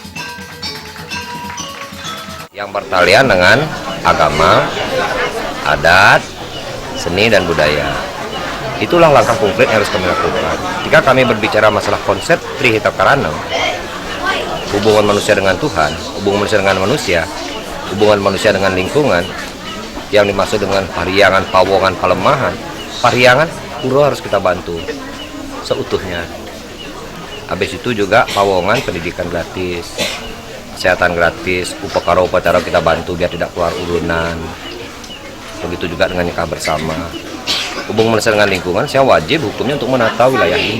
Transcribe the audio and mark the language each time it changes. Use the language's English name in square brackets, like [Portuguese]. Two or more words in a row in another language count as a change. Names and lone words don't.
[Indonesian] Yang bertalian dengan agama, adat, seni, dan budaya. Itulah langkah konkret yang harus kami lakukan. Jika kami berbicara masalah konsep Trihita Karana, hubungan manusia dengan Tuhan, hubungan manusia dengan manusia, hubungan manusia dengan lingkungan, yang dimaksud dengan pariangan, pawongan, pelemahan, pariangan, pura harus kita bantu seutuhnya. Habis itu juga pawongan, pendidikan gratis, kesehatan gratis, upacara kita bantu biar tidak keluar urunan. Begitu juga dengan nikah bersama. Hubungan manusia dengan lingkungan, saya wajib hukumnya untuk menata wilayah ini.